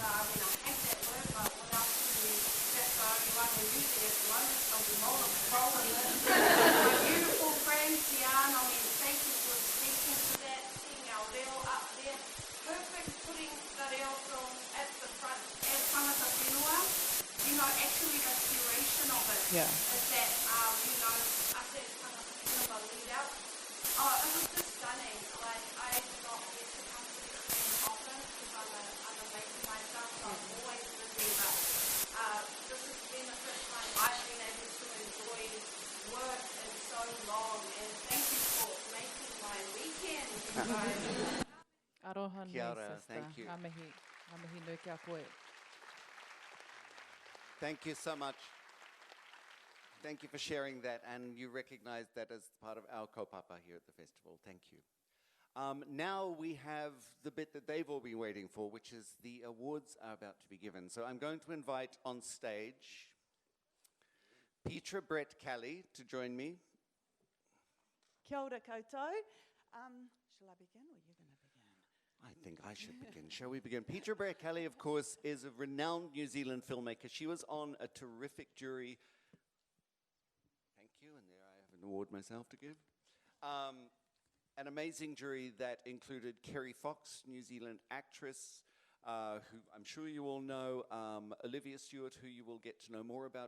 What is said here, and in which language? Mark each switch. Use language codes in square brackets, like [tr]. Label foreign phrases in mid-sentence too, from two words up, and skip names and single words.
[en] I mean, I hate that word, but what else can we, that's the only one who uses it at the moment, so we're rolling it. My beautiful friend, Cian, I mean, thank you for speaking to that, seeing our reo up there. Perfect putting the reo film at the front as [mi] tangata whenua. [en] You know, actually the curation of it is that, you know, us as [mi] tangata whenua [en] lead out. Oh, it was just stunning. Like, I did not get to come to the screen often, because I'm a maker myself, so I'm always busy, but this has been the first time I've been able to enjoy work in so long, and thank you for making my weekend, you guys. [mi] Aroha Kia nui, ora, [en] sister. thank you. [mi] Ngā mihi nui kia koe. [en] Thank you so much. Thank you for sharing that, and you recognize that as part of our kaupapa here at the festival. Thank you. Now we have the bit that they've all been waiting for, which is the awards are about to be given. So I'm going to invite on stage Petra Brett Kelly to join me. [mi] Kia ora koutou. [en] Shall I begin, or are you going to begin? I think I should begin. Shall we begin? Petra Brett Kelly, of course, is a renowned New Zealand filmmaker. She was on a terrific jury. Thank you, and there I have an award myself to give. An amazing jury that included Kerry Fox, New Zealand actress, who I'm sure you all know, Olivia Stewart, who you will get to know more about.